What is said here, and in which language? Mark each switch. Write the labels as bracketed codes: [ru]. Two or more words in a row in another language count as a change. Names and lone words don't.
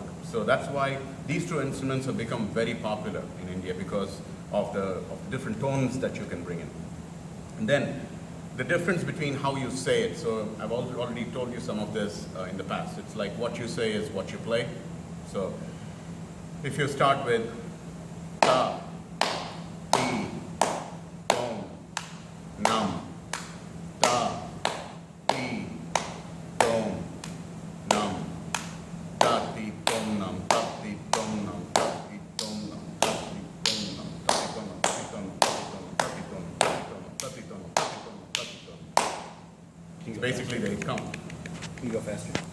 [en] So that's why these two instruments have become very popular in India because of the different tones that you can bring in. And then the difference between how you say it. So I've already told you some of this in the past. It's like what you say is what you play. So if you start with ta, ti, dom, nam, ta, ti, dom, nam, ta, ti, dom, nam, ta, ti, dom, nam, ta, ti, dom, nam, ta, ti, dom, nam, ta, ti, dom, nam, ta, ti, dom, nam, ta, ti, dom, nam, ta, ti, dom, nam, ta, ti, dom, nam, ta, ti, dom, nam, ta, ti, dom. So basically they count. Can you go faster?